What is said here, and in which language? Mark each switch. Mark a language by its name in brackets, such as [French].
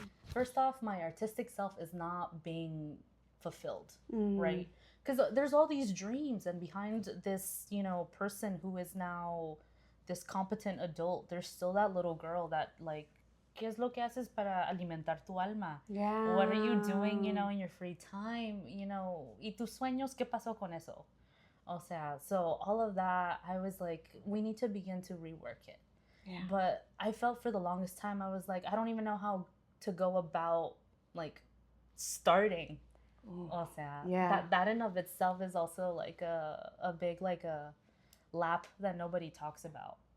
[English] First off, my artistic self is not being fulfilled, right? Because there's all these dreams, and behind this, person who is now this competent adult, there's still that little girl that like, [Spanish] ¿qué es lo que haces para alimentar tu alma? [English] Yeah. What are you doing, in your free time? [Spanish] ¿Y tus sueños, qué pasó con eso? O sea, [English] so all of that, I was like, we need to begin to rework it. Yeah. But I felt for the longest time, I was like, I don't even know how to go about like starting. [Spanish] O sea, [English] that in of itself is also like a big like a lap that nobody talks about.